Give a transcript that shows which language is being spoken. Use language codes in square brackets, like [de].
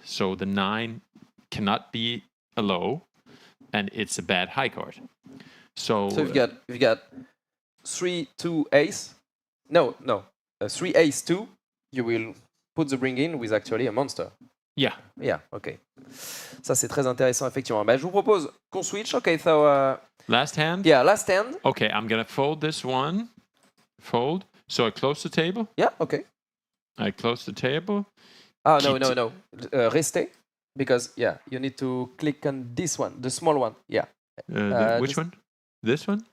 [en] So the 9 cannot be a low, and it's a bad high card. So you've got 3 2 ace. No. 3 ace 2. You will put the bring in with actually a monster. Yeah. Yeah. Okay. [fr] Ça c'est très intéressant effectivement. Bah, je vous propose qu'on switch. [en] Okay. So. Last hand? Yeah, last hand. Okay, I'm going to fold this one. Fold. So I close the table. Yeah, okay. I close the table. Ah, no. [fr] Restez. [en] Because, you need to click on this one, the small one. Yeah. Which one? This one?